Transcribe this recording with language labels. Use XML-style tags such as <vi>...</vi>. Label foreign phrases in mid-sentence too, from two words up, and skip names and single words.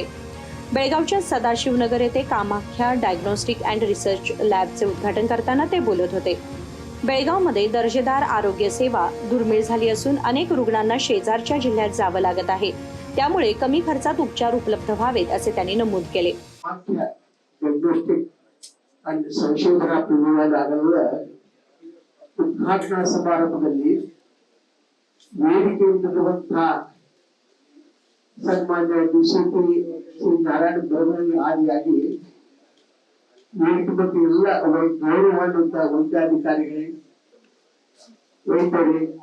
<mr>बेळगावच्या सदाशिवनगर येथे कामाख्या डायग्नोस्टिक अँड रिसर्च लॅबचे उद्घाटन करताना ते बोलत होते. बेळगावमध्ये दर्जेदार आरोग्य सेवा दुर्मिळ झाली असून अनेक रुग्णांना शेजारच्या जिल्ह्यात जावं लागत आहे. त्यामुळे कमी खर्चात उपचार उपलब्ध व्हावेत असे त्यांनी नमूद केले.</mr> <kn>ಸಂಶೋಧನಾ ಉದ್ಘಾಟನಾ ಸಮಾರಂಭದಲ್ಲಿ ವೇದಿಕೆಯಲ್ಲಿರುವಂತಹ ಸನ್ಮಾನ್ಯ ಡಿಸಿಪಿ ಶ್ರೀ ನಾರಾಯಣ ಬ್ರಹ್ಮಣಿ ಆದಿಯಾಗಿ ವೇದಿಕೆ ಬಗ್ಗೆ ಎಲ್ಲ ಗೌರವವಾದಂತಹ ವೈದ್ಯಾಧಿಕಾರಿಗಳೇ, ವೈದ್ಯರೇ,</kn>